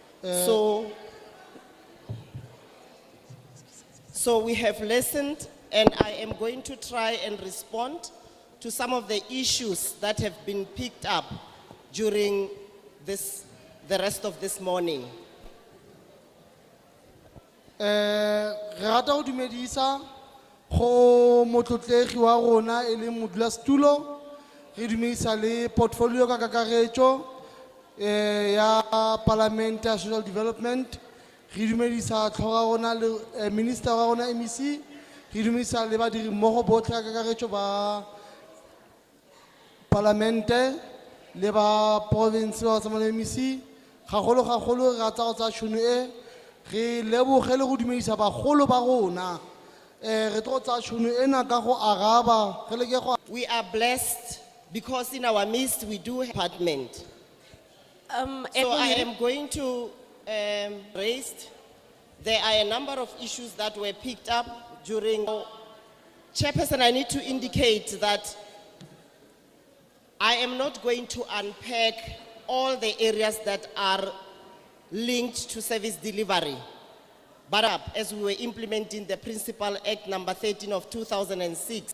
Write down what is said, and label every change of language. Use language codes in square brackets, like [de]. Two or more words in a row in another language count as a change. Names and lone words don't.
[en] So we have listened, and I am going to try and respond to some of the issues that have been picked up during the rest of this morning. [tn] Re rata go dumedisa go motlotlegi wa rona e le modulasetulo, re dumedisa le portfolio ka kakaretso ya Parliament ya Social Development, re dumedisa tlhogo ya rona le minister wa rona MEC, re dumedisa le badiri mmogo botlhe ka kakaretso ba Parliamente le ba province ba tsamaya MEC. Gagolo re rata go tsaya tšhono e, re leboge le go dumedisa bagolo ba rona. Re tlo tsaya tšhono ena ka go araba ge le ke go. [en] We are blessed because in our midst we do have a department. So I am going to raise. There are a number of issues that were picked up during. Chairperson, I need to indicate that I am not going to unpack all the areas that are linked to service delivery, but up as we were implementing the Principal Act number 13 of 2006.